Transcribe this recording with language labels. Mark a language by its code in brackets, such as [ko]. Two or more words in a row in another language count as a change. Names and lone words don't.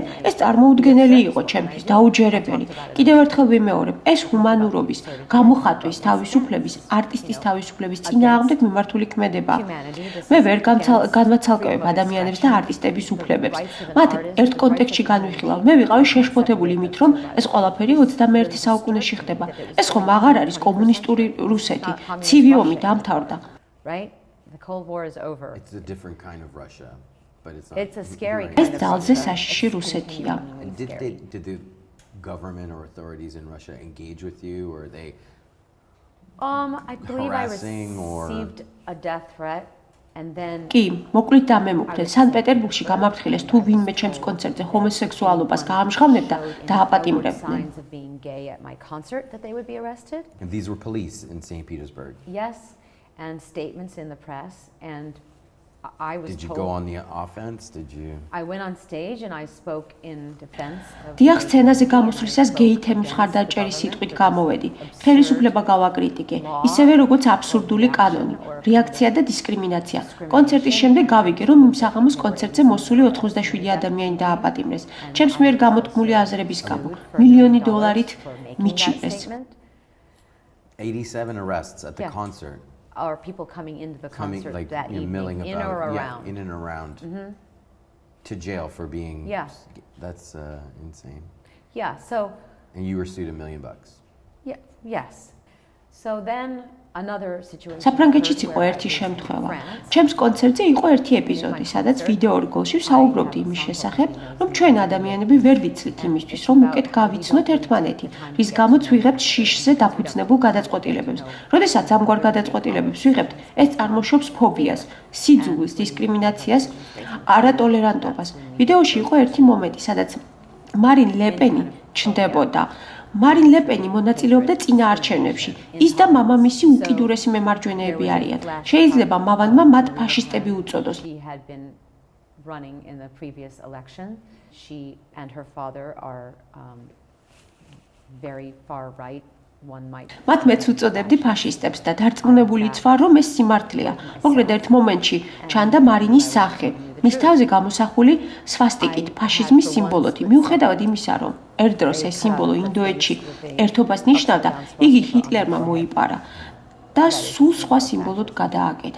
[ka] ეს წარმოუდგენელი იყო ჩემთვის, დაუჯერებელი. კიდევ ერთხელ ვიმეორებ, ეს ჰუმანურობის, გამოხატვის, თავისუფლების, არტისტის თავისუფლების წინააღმდეგ მიმართული ქმედება. მე ვერ განვაცალკევებ ადამიანებს და არტისტების უფლებებს. მათ ერთ კონტექსტში განვიხილავ. მე ვიყავი შეშფოთებული იმით, რომ ეს ყველაფერი 21 საუკუნეში ხდება. ეს ხომ აღარ არის კომუნისტური რუსეთი. ცივი ომი დამთავრდა. [en] Right? The Cold War is over. It's a different kind of Russia, but it's not. It's a scary Right. kind [ka] ეს [en] of [ka] ძალზე [en] Russia. [ka] საშიში რუსეთია. [en] And did the government or authorities in Russia engage with you, or are they? I believe I harassing or- received a death threat and then [ka] კი, მოკლედ დამემუქრე. სანქტ-პეტერბურგში გამაფრთხილეს თუ ვინმე ჩემს კონცერტზე ჰომოსექსუალობას გაამჟღავნებდა, დააპატიმრებდნენ. [en] signs of being gay at my concert that they would be arrested. And these were police in St. Petersburg. Yes, and statements in the press and I was Did you told go on the offense? Did you? I went on stage and I spoke in defense of [ka] დიახ, სცენაზე გამოსვლისას გეი თემის მხარდაჭერის სიტყვით გამოვედი. ხელისუფლება გავაკრიტიკე, ისევე როგორც აბსურდული კანონი, რეაქცია და დისკრიმინაცია. კონცერტის შემდეგ გავიგე, რომ იმ საღამოს კონცერტზე მოსული 87 ადამიანი დააპატიმრეს. ჩემს მიერ გამოთქმული აზრების გამო, $1,000,000 მიჩნდეს. [en] 87 arrests at the Yeah. concert. or people coming into the Coming concert like that you're milling evening, in about or yeah, around. in and around to jail for being. Yeah. That's insane. Yeah, so And you were sued $1 million. yeah, yes. So then another situation. [ka] საფრანგეთშიც [en] occurred [ka] იყო [en] where I [ka] ერთი [en] was in [ka] შემთხვევა. [en] France. [ka] ჩემს კონცერტზე იყო ერთი ეპიზოდი, სადაც ვიდეო რგოლში ვსაუბრობდი იმის შესახებ, რომ ჩვენ ადამიანები ვერ ვიცით იმისთვის, რომ უკეთ გავიცნოთ ერთმანეთი, რის გამოც ვიღებთ შიშზე დაფუძნებულ გადაწყვეტილებებს. როდესაც ამგვარ გადაწყვეტილებებს ვიღებთ, ეს წარმოშობს ფობიას, სიძულვილს, დისკრიმინაციას, არატოლერანტობას. ვიდეოში იყო ერთი მომენტი, სადაც მარინ ლეპენი ჩნდებოდა. მარინ ლეპენი მონაწილეობდა წინაარჩევნებში. ის და მამამისი უკიდურესი მემარჯვენეები არიან. შეიძლება მავანმა მათ ფაშისტები უწოდოს. [en] She had been running in the previous election. She and her father are very far right. One might. [ka] მათ მეც უწოდებდი ფაშისტებს და დარწმუნებული ვარ, რომ ეს სიმართლეა. მოკლედ ერთ მომენტში ჩანდა მარინის სახე. მის თავზე გამოსახული სვასტიკით, ფაშიზმის სიმბოლოთი. მიუხედავად იმისა, რომ ერთ დროს ეს სიმბოლო ინდოეთში ერთობას ნიშნავდა, იგი ჰიტლერმა მოიპარა და სულ სხვა სიმბოლოდ გადააკეთა.